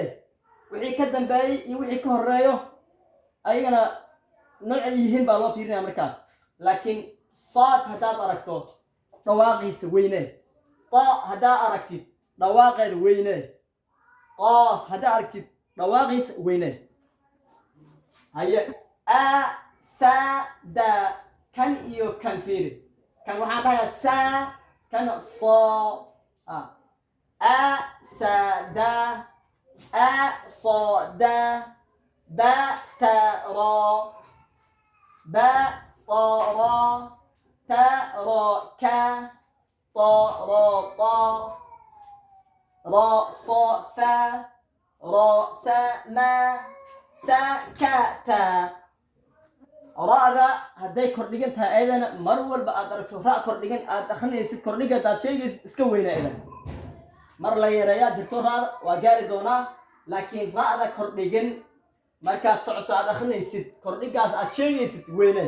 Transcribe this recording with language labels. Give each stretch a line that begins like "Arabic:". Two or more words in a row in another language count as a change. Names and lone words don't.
Somali: wixii ka dambeeyay iyo wixii ka horeeyo ayagana noocay yihiin baa loo fiirinaya markaas. laakiin saad haddaad aragto dhawaaqiisa weynee. ta haddaad aragtid dhawaaqeeda weynee. qaaf haddaad aragtid dhawaaqiisa weynee. haye sa da kan iyo kan fiiri. kan waxaan dhahayaa sa, kan so sa da so da ba ta ra ba ta ra ta ra ka ta ra ta ra sa fa ra sa ma sa ka ta. ra'da hadday kordhigan tahay ayadana mar walba aad aragto ra' kordhigan aad akhrinaysid kordhiga aad sheegaysid iska weynaa aydan. mar la yareeyaa jirto ra'da waa gaari doonaa, laakiin ra'da kordhigan markaad socoto aad akhrinaysid kordhigaas aad sheegaysid weynee.